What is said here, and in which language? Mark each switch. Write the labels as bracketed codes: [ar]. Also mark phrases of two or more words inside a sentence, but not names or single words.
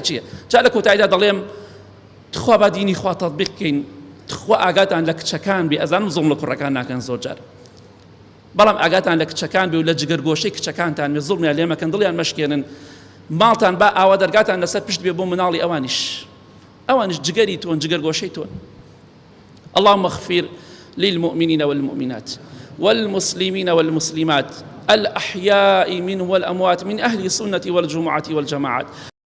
[ckb] چییە جا لە کۆتاییدا دەڵێم تخوا با دینی خوا تەطبیق بکەین تخوا ئاگاتان لە کچەکان بێ ئەزانم زوڵم لە کوڕەکان ناکەن زۆر جار بەڵام ئاگاتان لە کچەکان بێ و لە جگەرگۆشەی کچەکانتان بێ زوڵمیان لێ مەکەن دڵیان مەشکێنن ماڵتان با ئاوا دەرگاتان لەسەر پشت بێ بۆ مناڵی ئەوانیش جگەری تۆن جگەرگۆشەی تۆن [ar] اللهم اغفر للمؤمنين والمؤمنات والمسلمين والمسلمات الأحياء منهم والأموات من أهل السنة والجماعة والجماعات